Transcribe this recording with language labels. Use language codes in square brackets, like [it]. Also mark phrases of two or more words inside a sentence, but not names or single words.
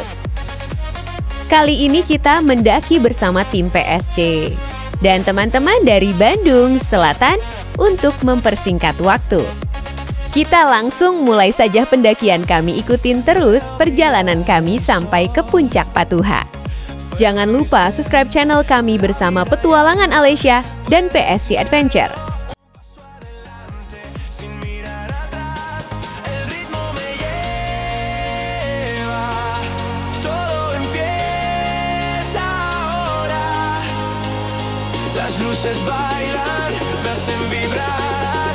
[id] Kali ini kita mendaki bersama tim PSC dan teman-teman dari Bandung Selatan untuk mempersingkat waktu. Kita langsung mulai saja pendakian kami, ikutin terus perjalanan kami sampai ke puncak Patuha. Jangan lupa subscribe channel kami bersama Petualangan Alesya dan PSC Adventure. [es] Las luces bailan, me hacen vibrar.